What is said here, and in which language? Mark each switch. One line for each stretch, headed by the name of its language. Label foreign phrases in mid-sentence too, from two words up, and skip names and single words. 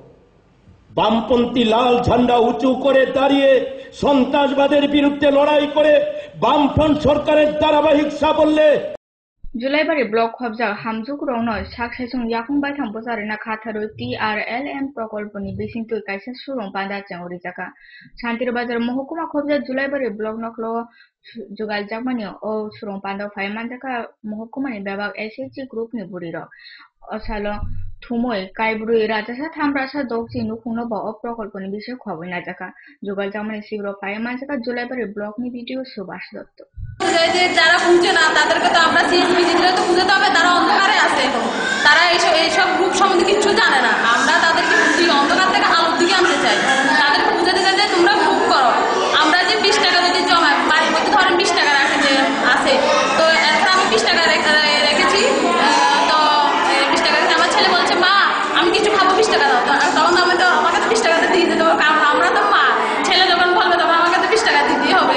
Bangla: বামপন্থী লাল ঝান্ডা উঁচু করে দাঁড়িয়ে সন্ত্রাসবাদের বিরুদ্ধে লড়াই করে বামফ্রন্ট সরকারের ধারাবাহিক সাফল্যে
Kok Borok: জুলাইবাড়ি ব্লক খবজা হামজুক রৌনয় সাকসাইসং ইয়াকুং বাইথাম বসারেনা খাথারো TRLM প্রকল্পনি বিসিংতুই কাইসা সুরং পান্দা চেংরি জাকা শান্তির বাজার মহকুমা খবজা জুলাইবাড়ি ব্লক নকলো जुगाल जागमानी ओ सुरंग पांडव फाइमान जाका महकुमानि बेबाग SHG ग्रुपनि बुरिरक असालो थुमय काइब्रुई राजासा थामरासा दौची नुखुंनो ब प्रकल्पनि विषय खबरना जाका जुगाल जागमानी सिग्रो फाइमान जाका जुलाइबारि ब्लकनि भिडिओ सुभाष दत्त
Bangla: যে যারা বুঝছে না তাদেরকে তো আমরা সিএসপি দিলে তো বুঝতে হবে, তারা অন্ধকারে আছে, তারা এইসব গ্রুপ সম্বন্ধে কিছু জানে না। আমরা তাদেরকে বুঝি অন্ধকার থেকে আলোর দিকে আনতে চাই, তাদেরকে বুঝাতে চাই যে তোমরা গ্রুপ করো। আমরা যে 20 টাকা যদি জমা বাড়ির মধ্যে ধরেন 20 টাকা রাখে যে আছে, তো এখন আমি 20 টাকা রেখেছি, তো 20 টাকা রেখে আমার ছেলে বলছে মা আমি কিছু খাবো 20 টাকা দাও, তখন আমি তো আমাকে 20 টাকাটা দিয়ে দিতে হবে, কারণ আমরা তো মা, ছেলে যখন বলবে তখন আমাকে তো 20 টাকা দিতেই হবে।